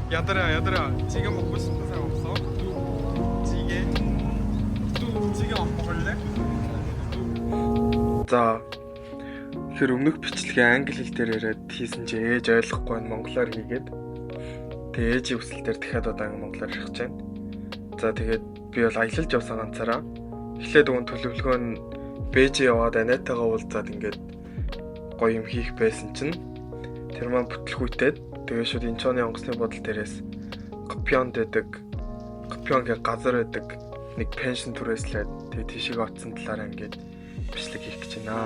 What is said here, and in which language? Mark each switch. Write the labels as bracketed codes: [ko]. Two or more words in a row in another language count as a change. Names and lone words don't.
[ko] 얘들아 지금 먹고 싶은 사람 없어? 찌개? 지금 안 먹을래? [mn] За тэгэхээр өмнөх бичлэгээ англи хэл дээр яриад хийсэн чи ээж ойлгохгүй нь монголоор хийгээд тэгээ ээжийн хүсэлтээр дахиад одоо монголоор ярих гэж байна. За тэгээд би бол аялалж явсан ганцаараа эхлээд өгөн төлөвлөгөө нь Бээжин яваад Анайтагаа уулзаад ингээд гоё юм хийх байсан чинь тэр маань бүтлгүүтээд тэгээ шууд Инчоны онгоцны бодол дээрээс Копьонд байдаг Копьонгийн газар байдаг нэг пеншн түрээслээд тэгээ тийшээ оцсон талаараа ингээд бичлэг хийх гэж байна.